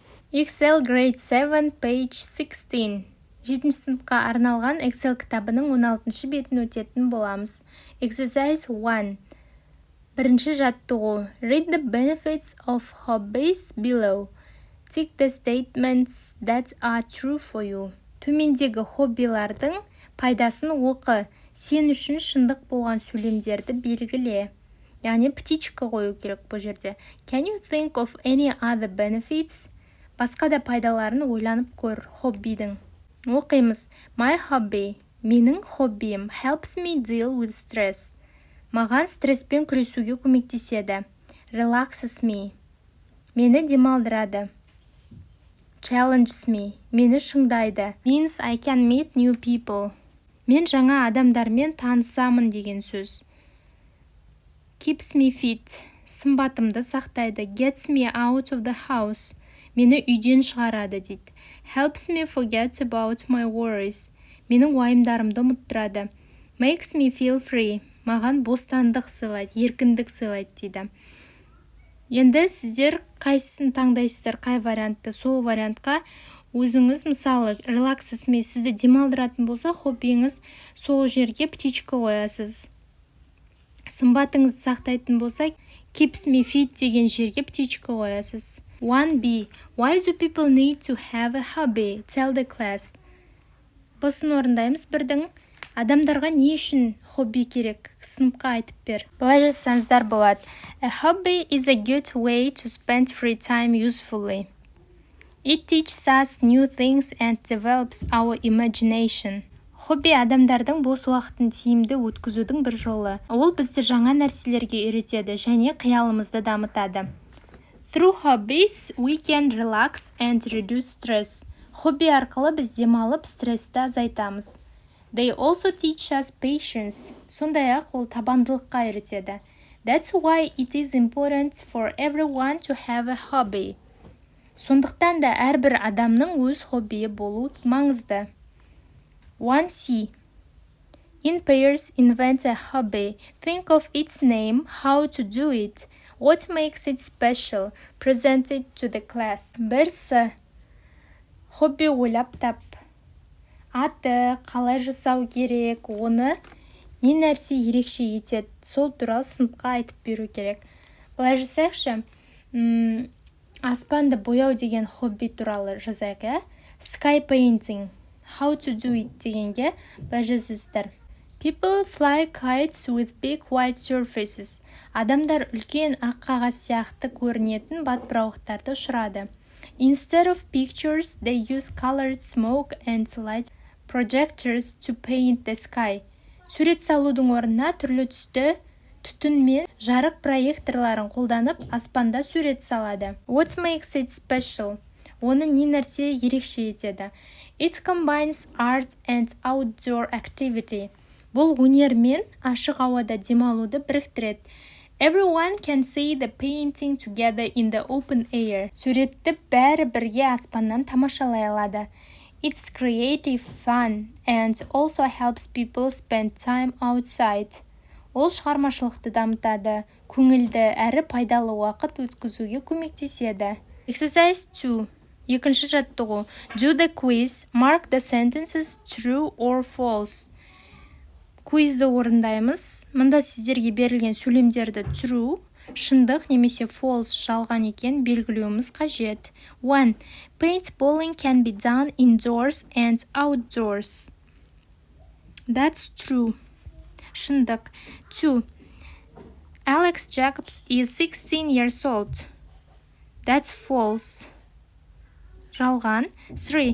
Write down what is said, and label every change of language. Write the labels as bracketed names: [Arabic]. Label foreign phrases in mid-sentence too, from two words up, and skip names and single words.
[English] Excel Grade 7, page 16. [Kazakh] 7 сыныпқа арналған Excel кітабының 16 бетін өтетін боламыз. Exercise 1. Бірінші жаттығу. [English] Read the benefits of hobbies below. Tick the statements that are true for you. [Kazakh] Төмендегі хоббилардың пайдасын оқы. Сен үшін шындық болған сөйлемдерді белгіле. Яғни птичка қою керек бұл жерде. [English] Can you think of any other benefits? [Kazakh] Басқа да пайдаларын ойланып көр хоббидің. [English] Оқимыз. My hobby. [Kazakh] Менің хоббиім [English] helps me deal with stress. [Kazakh] Маған стресспен күресуге көмектеседі. [English] Relaxes me. [Kazakh] Мені демалдырады. [English] Challenges me. [Kazakh] Мені шыңдайды. [English] Means I can meet new people. [Kazakh] Мен жаңа адамдармен танысамын деген сөз. [English] Keeps me fit. [Kazakh] Сымбатымды сақтайды. [English] Gets me out of the house. [Kazakh] Мені үйден шығарады дейді. [English] Helps me forget about my worries. [Kazakh] Менің уайымдарымды ұмыттырады. [English] Makes me feel free. [Kazakh] Маған бостандық сыйлайды, еркіндік сыйлайды дейді. Енді сіздер қайсысын таңдайсыздар, қай вариантты? Сол вариантқа өзіңіз, мысалы, [English] relaxes me, [Kazakh] сізді демалдыратын болса, хоббиіңіз сол жерге птичка қоясыз. Сымбатыңызды сақтайтын болса, [English] keeps me fit [Kazakh] деген жерге птичка қоясыз. 1b. [English] Why do people need to have a hobby? Tell the class. [Kazakh] Бұсын орындаймыз бірдің. Адамдарға не үшін хобби керек? Сыныпқа айтып бер. Былай жазсаңыздар болады. [English] A hobby is a good way to spend free time usefully. It teaches us new things and develops our imagination. [Kazakh] Хобби адамдардың бос уақытын тиімді өткізудің бір жолы. Ол бізді жаңа нәрселерге үйретеді және қиялымызды дамытады. [English] Through hobbies, we can relax and reduce stress. [Kazakh] Хобби арқылы біз демалып, стрессті азайтамыз. [English] They also teach us patience. [Kazakh] Сондай-ақ ол табандылыққа үйретеді. [English] That's why it is important for everyone to have a hobby. [Kazakh] Сондықтан да әрбір адамның өз хоббиі болу маңызды. [English] 1c. In pairs, invent a hobby. Think of its name, how to do it. What makes it special? Present it to the class. [Kazakh] Бірсі. Хобби ойлап тап. Аты, қалай жасау керек, оны не нәрсе ерекше етеді. Сол туралы сыныпқа айтып беру керек. Былай жасайықшы. Аспанды бояу деген хобби туралы жазайық. [English] Sky painting. How to do it [Kazakh] дегенге былай жазасыздар. [English] People fly kites with big white surfaces. [Kazakh] Адамдар үлкен ақ қағаз сияқты көрінетін батпырауықтарды ұшырады. [English] Instead of pictures, they use colored smoke and light projectors to paint the sky. [Kazakh] Сурет салудың орнына түрлі түсті түтін мен жарық проекторларын қолданып аспанда сурет салады. [English] What makes it special? [Kazakh] Оны не нәрсе ерекше етеді? [English] It combines art and outdoor activity. [Kazakh] Бұл өнер мен ашық ауада демалуды біріктіреді. [English] Everyone can see the painting together in the open air. [Kazakh] Суретті бәрі бірге аспаннан тамашалай алады. [English] It's creative, fun, and also helps people spend time outside. [Kazakh] Ол шығармашылықты дамытады, көңілді әрі пайдалы уақыт өткізуге көмектеседі. Exercise 2. Екінші жаттығу. [English] Do the quiz. Mark the sentences true or false. [Kazakh] Куизді орындаймыз. Мұнда сіздерге берілген сөйлемдерді true, шындық немесе false жалған екен белгілеуіміз қажет. 1. [English] Paintballing can be done indoors and outdoors. That's true. Шындық. 2. Alex Jacobs is 16 years old. That's false. Жалған. 3.